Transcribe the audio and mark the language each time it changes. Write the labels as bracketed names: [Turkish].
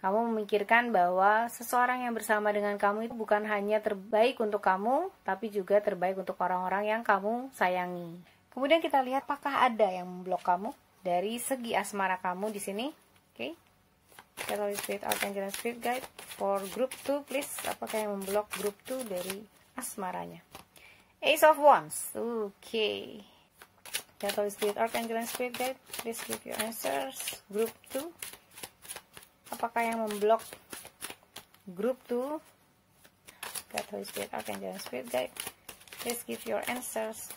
[Indonesian] Kamu memikirkan bahwa seseorang yang bersama dengan kamu itu bukan hanya terbaik untuk kamu, tapi juga terbaik untuk orang-orang yang kamu sayangi. Kemudian kita lihat apakah ada yang memblok kamu dari segi asmara kamu di sini. Oke. [English] Catalyst Spirit Archangel Spirit Guide for group 2 please. [Indonesian] Apakah yang memblok group 2 dari asmaranya? [English] Ace of Wands. Oke. Catalyst Spirit Archangel Spirit Guide, please give your answers. Group 2. [Indonesian] Apakah yang memblok group 2? [English] Catalyst Spirit Archangel Spirit Guide, please give your answers.